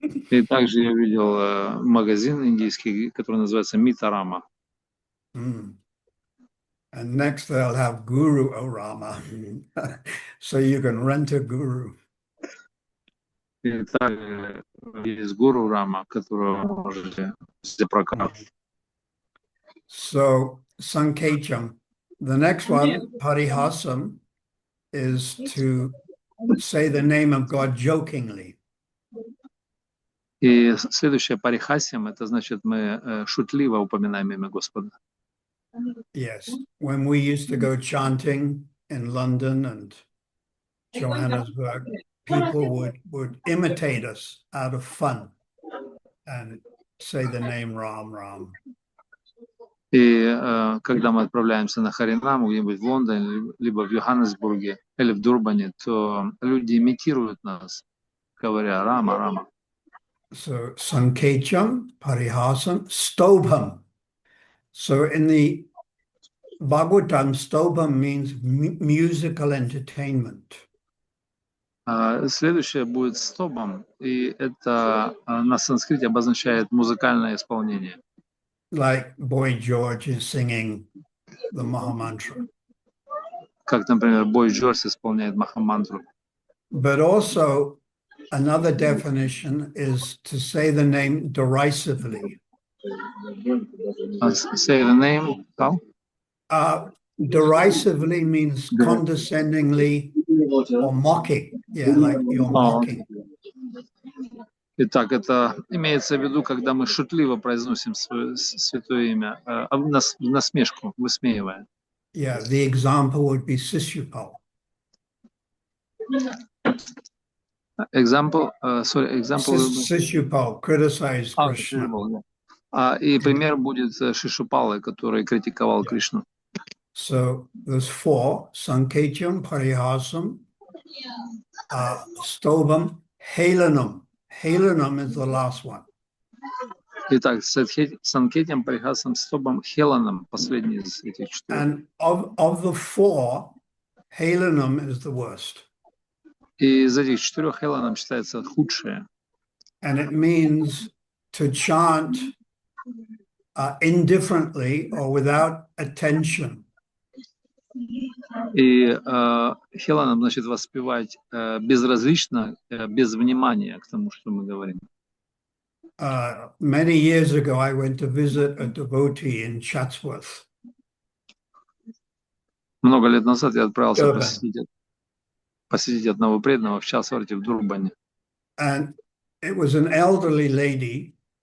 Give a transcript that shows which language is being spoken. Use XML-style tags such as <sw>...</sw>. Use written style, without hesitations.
<ru>И также я видел магазин индийский, который называется Мита Рама.</ru> <en>And next they'll have Guru O Rama. So you can rent a guru.</en> <ru>И также есть Гуру Рама, которого можете взять прокат.</ru> <en>So Sankecham. The next one, Parihasam, is to say the name of God jokingly.</en> <ru>И следующее парихасьям, это значит, мы шутливо упоминаем имя Господа.</ru> <en>Yes. When we used to go chanting in London and Johannesburg, people would imitate us out of fun and say the name Ram Ram.</en> <ru>И когда мы отправляемся на Харинам, где-нибудь в Лондоне, либо в Йоханнесбурге, или в Дурбане, то люди имитируют нас, говоря Рама, Рама.</ru> <en>So Sankecham, Parihasam, Stobham. So in the Bhagavatam, Stobham means musical entertainment.</en> <ru>Следующее будет стобам, и это на санскрите обозначает музыкальное исполнение.</ru> <en>Like Boy George is singing the Mahamantra.</en> <ru>Как, например, Бой Джордж исполняет Махамантру.</ru> <en>But also another definition is to say the name derisively. Say the name, how? Derisively means condescendingly or mocking. Yeah, like you're mocking.</en> <ru>Итак, это имеется в виду, когда мы шутливо произносим святое имя, в насмешку, высмеивая.</ru> <en>Yeah, the example would be Sishupal. Example. Sishupal criticized Krishna.</en> <ru>И пример будет Шишупалы, который критиковал Кришну.</ru> <en>So there's four: Sankecham, Parihasam, Stobham, Helanam. Helanam is the last one.</en> <ru>Итак, Санкетям, Парихасам, Стобам, Хеланом, последний из этих четырех.</ru> <en>And of the four, Helanam is the worst.</en> <ru>И из этих четырех Хеланом считается худшее.</ru> <en>And it means to chant indifferently or without attention.</en> <ru>И Хеланом значит воспевать безразлично, без внимания к тому, что мы говорим.</ru> <en>Many years ago, I went to visit a devotee in Chatsworth.</en> <ru>Много лет назад я отправился посетить одного преданного в Часворте, в Дурбане.</ru> <en>And it was an elderly lady,</en>